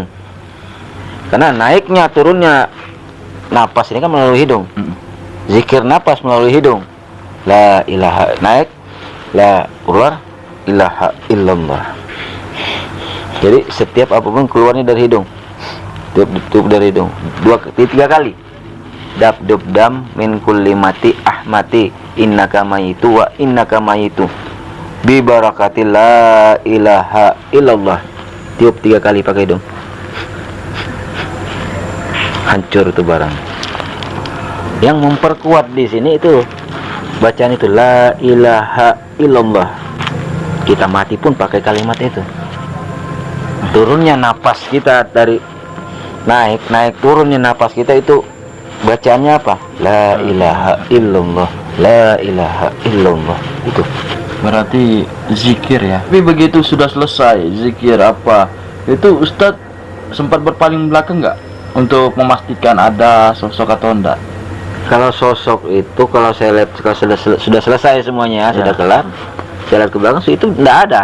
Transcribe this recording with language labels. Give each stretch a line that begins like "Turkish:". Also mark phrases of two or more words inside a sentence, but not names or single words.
Indonesian: Karena naiknya turunnya napas ini kan melalui hidung. Zikir napas melalui hidung.
Arabic: لا إله
Indonesian: naik, la keluar,
Arabic: إله إلا الله.
Indonesian: Jadi setiap apapun keluarnya dari hidung. Tutup dari hidung. 3 kali.
Arabic: دب دب دم من كل مات أحمت إنك ميت وإنك ميت ببركة لا إله إلا الله.
Indonesian: Tiup 3 kali pakai hidung. Hancur itu barang. Yang memperkuat di sini itu bacaan itu
Arabic: لا إله إلا الله.
Indonesian: Kita mati pun pakai kalimat itu. Turunnya napas kita dari naik turunnya napas kita itu bacaannya apa?
Arabic: لا إله إلا الله، لا إله إلا الله.
Indonesian: Itu Berarti zikir ya. Tapi begitu sudah selesai zikir apa, itu Ustadz sempat berpaling belakang nggak untuk memastikan ada sosok atau enggak? kalau sosok itu, kalau saya lihat kalau sudah selesai semuanya, sudah kelar, saya lihat ke belakang sih itu enggak ada.